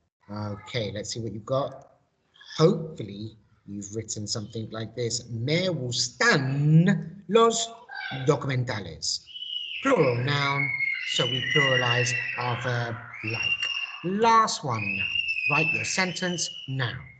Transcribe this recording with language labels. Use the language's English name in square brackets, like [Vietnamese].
[English] Okay, let's see what you've got. Hopefully, you've written something like this. [Spanish] Me gustan los documentales. [English] Plural noun, so we pluralize our verb like. Last one now. Write your sentence now.